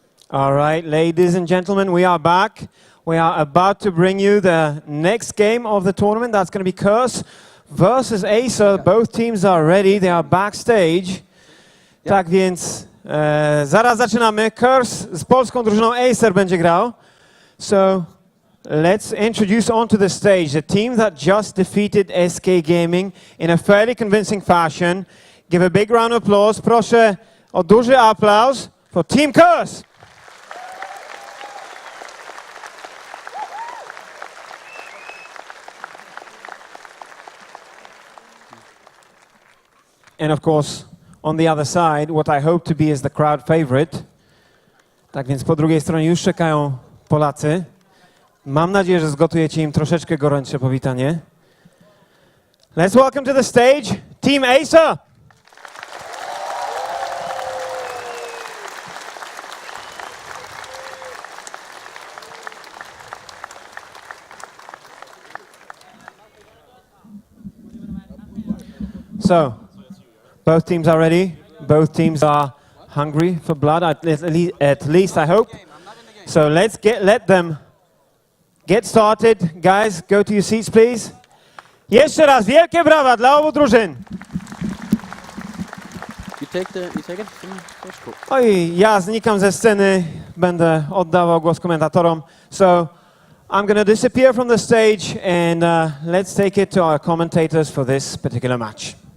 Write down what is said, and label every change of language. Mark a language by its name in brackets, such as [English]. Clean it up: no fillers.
[English] All right, ladies and gentlemen, we are back. We are about to bring you the next game of the tournament. That's going to be Crs versus Acer. Both teams are ready. They are backstage. [Polish] Tak więc zaraz zaczynamy. Crs z polską drużyną Acer będzie grał. [English] So let's introduce onto the stage the team that just defeated SK Gaming in a fairly convincing fashion. Give a big round of applause. [Polish] Proszę o duży aplauz [English] for Team Crs. And of course, on the other side, what I hope to be is the crowd favorite. [Polish] Tak więc po drugiej stronie już czekają Polacy. Mam nadzieję, że zgotujecie im troszeczkę gorętsze powitanie. [English] Let's welcome to the stage, Team Acer! So, both teams are ready. Both teams are hungry for blood, at least I hope. So let them get started. Guys, go to your seats, please. [Polish] Jeszcze raz wielkie brawa dla obu drużyn. [English] You take it? Cool. [Polish] Oj, ja znikam ze sceny, będę oddawał głos komentatorom. [English] So I'm going to disappear from the stage and let's take it to our commentators for this particular match.